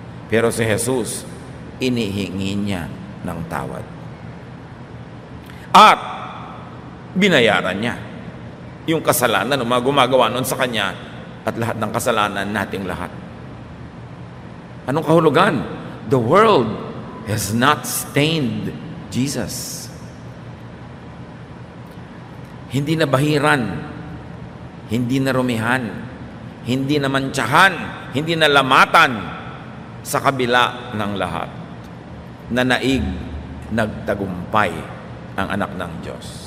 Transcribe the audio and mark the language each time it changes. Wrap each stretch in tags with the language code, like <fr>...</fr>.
<tl>Pero si Jesus, inihingi niya ng tawad. At binayaran niya yung kasalanan ng mga gumagawa nun sa kanya at lahat ng kasalanan nating lahat. Anong kahulugan?</tl> <en>The world has not stained Jesus.</en> <tl>Hindi na bahiran, hindi na rumihan, hindi na mantsahan, hindi na lamatan sa kabila ng lahat. Nanaig, nagtagumpay ang anak ng Diyos.</tl>